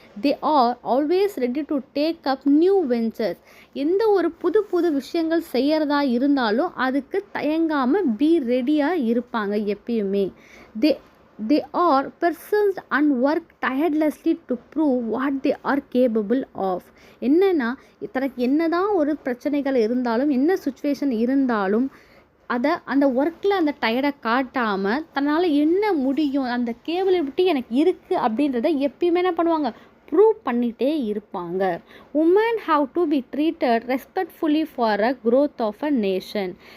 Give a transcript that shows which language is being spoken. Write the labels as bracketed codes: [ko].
[en] They are always ready to take up new ventures. [ta] எந்த ஒரு புது விஷயங்கள் செய்கிறதா இருந்தாலும் அதுக்கு தயங்காமல் பி ரெடியாக இருப்பாங்க எப்பயுமே. [en] They are persons and work tirelessly to prove what they are capable of. [ta] என்னன்னா தனக்கு என்னதான் ஒரு பிரச்சனைகள் இருந்தாலும், என்ன சுச்சுவேஷன் இருந்தாலும் அந்த ஒர்க்கில் அந்த டயர்டை காட்டாமல் தன்னால் என்ன முடியும், அந்த கேபிலிட்டி எனக்கு இருக்குது அப்படின்றத எப்பயுமே என்ன பண்ணுவாங்க, ப்ரூவ் பண்ணிகிட்டே இருப்பாங்க. [en] Woman have to be treated respectfully for a growth of a nation.